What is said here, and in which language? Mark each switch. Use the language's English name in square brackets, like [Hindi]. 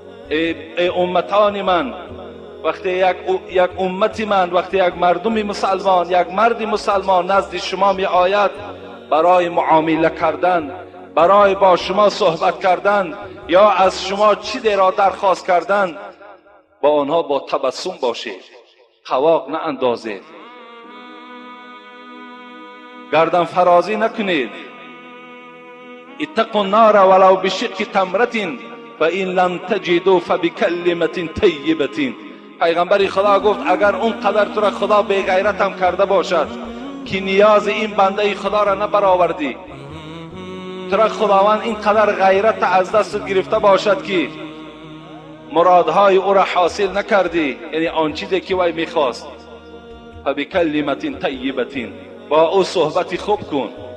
[Persian] ای امتان من، وقتی یک امتی من، وقتی یک مردم مسلمان، یک مرد مسلمان نزد شما می آید برای معامله کردن، برای با شما صحبت کردن یا از شما چیزی را درخواست کردن، با آنها با تبسم باشید، قواق نه اندازید، گردن فرازی نکنید. [Arabic] اتقوا النار ولو بشق تمرة فإن لم تجدوا فبكلمة طیبة. [Persian] پیغمبر خدا گفت اگر اون قدر تو را خدا بی غیرت هم کرده باشد که نیاز این بنده خدا را نبرآوردی، تو را خداوند این قدر غیرت از دست گرفته باشد که مرادهای او را حاصل نکردی، یعنی آن چیزی که وی میخواست، [Arabic] فبکلمة طیبة، [Persian] با او صحبت خوب کن.